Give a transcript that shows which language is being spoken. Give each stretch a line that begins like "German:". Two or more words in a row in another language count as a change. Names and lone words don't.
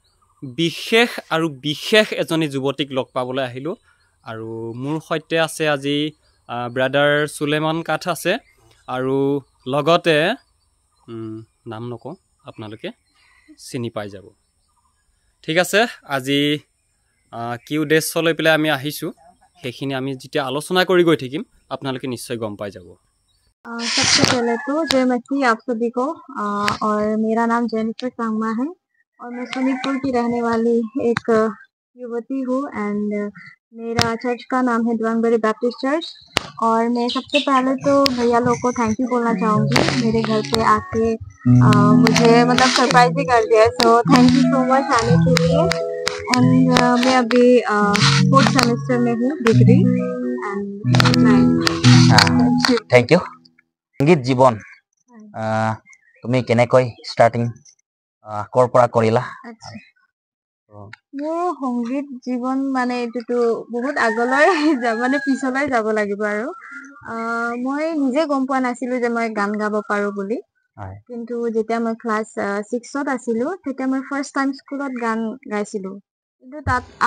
Assamese: বিশেষ এজনী যুৱতীক লগ পাবলৈ আহিলোঁ আৰু মোৰ সৈতে আছে আজি ব্ৰাদাৰ সুলেমান কাঠ আছে আৰু লগতে নাম নকওঁ আপোনালোকে চিনি পাই যাব ঠিক আছে আজি কি উদ্দেশ্য লৈ পেলাই আমি আহিছোঁ সেইখিনি আমি যেতিয়া আলোচনা কৰি গৈ থাকিম আপোনালোকে নিশ্চয় গম পাই যাব
Hindi: सबसे पहले तो जय मसीह आप सभी को और मेरा नाम जेनिफर सांगमा है और मैं सोनीतपुर की रहने वाली एक युवती हूँ एंड मेरा चर्च का नाम है दुआंगबरी बैप्टिस्ट चर्च और मैं सबसे पहले तो भैया लोग को
English: thank you
Hindi: बोलना चाहूँगी मेरे घर पे आके मुझे मतलब सरप्राइज ही कर दिया
English: so thank you so much
Hindi: आने के लिए एंड मैं अभी 4th सेमेस्टर में हूँ डिग्री एंड
English: thank you
Hindi: संगीत जीवन
Assamese: তুমি কেনেকৈ স্টার্টিং কৰ পৰা কৰিলা মোৰ সংগীত জীৱন মানে এইটো বহুত আগলৈ মানে পিছলৈ যাব লাগিব আৰু মই নিজে গম পোৱা নাছিলো যে মই গান গাব পাৰো বুলি কিন্তু যেতিয়া মই ক্লাছ 6ত আছিলো তেতিয়া মই
English: first time
Assamese: স্কুলত গান গাইছিলো কিন্তু তাত